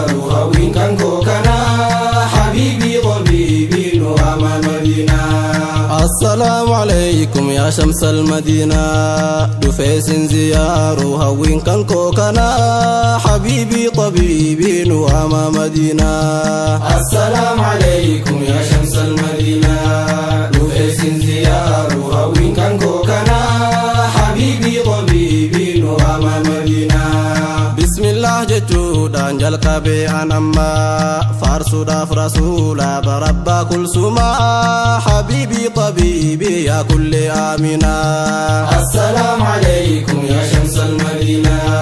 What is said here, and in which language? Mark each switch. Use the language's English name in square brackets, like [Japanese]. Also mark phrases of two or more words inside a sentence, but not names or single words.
[Oromo] Hawwiin kan koo kana, [Arabic] حبيبي، حبيبي, [Oromo] nu ama Madiinaa. [Arabic] السلام عليكم يا شمس المدينة. [Oromo] Dhufee sin ziyaaru hawwiin kan koo kana, [Arabic] حبيبي، حبيبي, [Oromo] nu ama Madiinaa. [Arabic] السلام عليكم يا شمس المدينة. [Oromo] Dhufee sin ziyaaru hawwiin kan koo kana, [Arabic] حبيبي، حبيبي, [Oromo] nu ama Madiinaa. Bismillah jechuudhaan jalqabe an amma, faarsuudhaaf rasuula barabbaa kulsuma. [Arabic] حبيبي طبيبي يا كل أمينا السلام عليكم يا شمس المدينة.